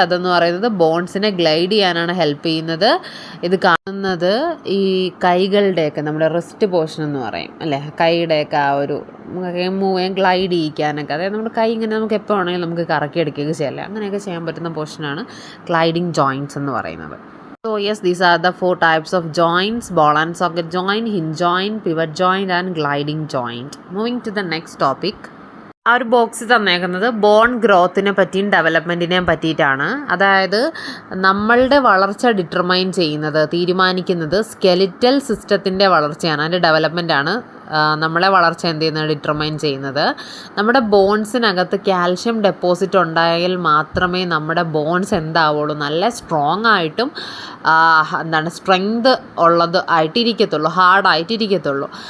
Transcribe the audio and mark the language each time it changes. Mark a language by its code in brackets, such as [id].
[ml] അതെന്ന് പറയുന്നത് ബോൺസിനെ ഗ്ലൈഡ് ചെയ്യാനാണ് ഹെൽപ്പ് ചെയ്യുന്നത്. ഇത് കാണുന്നത് ഈ കൈകളുടെയൊക്കെ നമ്മുടെ റിസ്റ്റ് പോർഷൻ എന്ന് പറയും അല്ലേ, കൈയുടെയൊക്കെ ആ ഒരു ഗ്ലൈഡ് ചെയ്യിക്കാനൊക്കെ, അതായത് നമ്മുടെ കൈ ഇങ്ങനെ നമുക്ക് എപ്പോൾ വേണമെങ്കിലും നമുക്ക് കറക്കി എടുക്കുകയൊക്കെ ചെയ്യാം, അങ്ങനെയൊക്കെ ചെയ്യാൻ പറ്റുന്ന പോർഷനാണ് ഗ്ലൈഡിങ് ജോയിൻറ്റ്സ് എന്ന് പറയുന്നത്. [en] So yes, these are the 4 types of joints: ball and socket joint, hinge joint, pivot joint and gliding joint. Moving to the next topic. [ml] ആ ഒരു ബോക്സ് തന്നേക്കുന്നത് ബോൺ ഗ്രോത്തിനെ പറ്റിയും ഡെവലപ്മെൻറ്റിനെ പറ്റിയിട്ടാണ്. അതായത് നമ്മളുടെ വളർച്ച ഡിറ്റർമൈൻ ചെയ്യുന്നത്, തീരുമാനിക്കുന്നത് സ്കെലിറ്റൽ സിസ്റ്റത്തിൻ്റെ വളർച്ചയാണ്, അതിൻ്റെ ഡെവലപ്മെൻറ്റാണ് നമ്മളെ വളർച്ച എന്ത് ചെയ്യുന്നത് ഡിറ്റർമൈൻ ചെയ്യുന്നത്. നമ്മുടെ ബോൺസിനകത്ത് കാൽഷ്യം ഡെപ്പോസിറ്റ് ഉണ്ടായാൽ മാത്രമേ നമ്മുടെ ബോൺസ് എന്താവുള്ളൂ, നല്ല സ്ട്രോങ് ആയിട്ടും സ്ട്രെങ്ത് ഉള്ളത് ആയിട്ടിരിക്കത്തുള്ളൂ, ഹാർഡായിട്ടിരിക്കത്തുള്ളൂ.